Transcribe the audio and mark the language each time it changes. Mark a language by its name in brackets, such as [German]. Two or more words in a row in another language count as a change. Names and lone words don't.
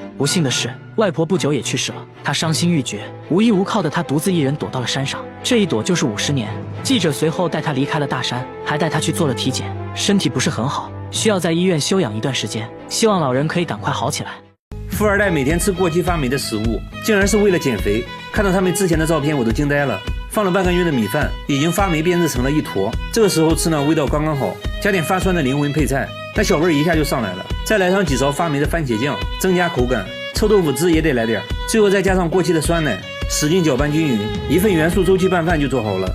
[Chinese] 不幸的是，外婆不久也去世了，他傷心欲絕，無依无靠的他獨自一人躲到了山上，這一躲就是50年。記者隨後帶他離開了大山，還帶他去做了體檢，身體不是很好，需要在醫院休養一段時間，希望老人可以趕快好起来。富二代每天吃過期发霉的食物，竟然是為了減肥。看到他們之前的照片，我都驚呆了。放了半個月的米飯已經發霉變質成了一坨，這個時候吃呢，味道剛剛好，加點發酸的靈魂配菜，那小味一下就上來了。再來上幾勺發霉的番茄醬，增加口感。臭豆腐汁也得來點，最後再加上過期的酸奶，使勁攪拌均勻，一份元素周期拌飯就做好了。